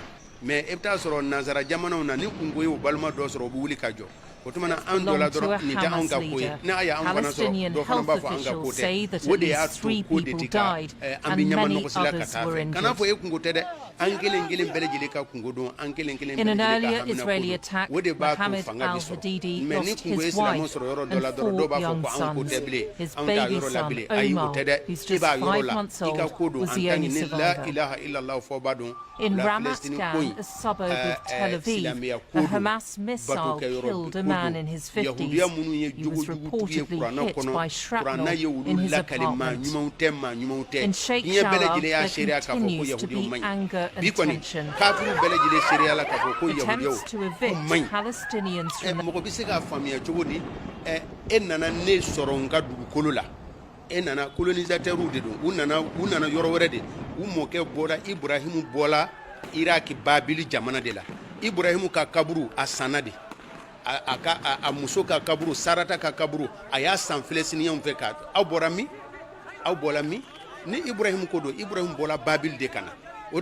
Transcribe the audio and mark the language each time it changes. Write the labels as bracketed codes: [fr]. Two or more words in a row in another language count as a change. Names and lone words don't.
[bm] mais e bɛ taa sɔrɔ nanzara jamanaw na ni kunko ye o balima dɔ sɔrɔ o bɛ wuli ka jɔ o tuma na an dɔ la dɔrɔn nin tɛ anw ka ko ye n'a y'a an fana sɔrɔ dɔ fana b'a fɔ an ka ko tɛ o de y'a to ko de tɛ ka an bɛ ɲama nɔgɔsila ka taa fɛ kana fɔ e kunko tɛ dɛ an kelen kelen bɛɛ lajɛlen ka kunko don an kelen kelen bɛɛ lajɛlen ka hamina ko don o de b'a to fanga bɛ sɔrɔ mais ni kunko ye silamɛw sɔrɔ yɔrɔ dɔ la dɔrɔn dɔw b'a fɔ ko an ko tɛ bilen an t'a yɔrɔ la bilen ayi o tɛ dɛ i b'a yɔrɔ la i ka ko don an ta ni [ar] لا إله إلا الله [bm] fɔ b'a dɔn [en] In Ramat Gan, a suburb of Tel Aviv, a Hamas missile killed a man in his 50s. He was reportedly hit by shrapnel in his apartment. In Sheikh Jarrah, there continues to be anger and tension. Attempts to evict Palestinians from the [bm] e nana colonisateur de don u nana yɔrɔ wɛrɛ de u mɔkɛ bɔra Ibrahimu bɔla Iraki Babili jamana de la Ibrahimu ka kaburu a sanna de a muso ka kaburu Sarata ka kaburu a y'a san filɛsiniyanw fɛ ka aw bɔra min ni Ibrahimu ko don Ibrahimu bɔla Babili de kana o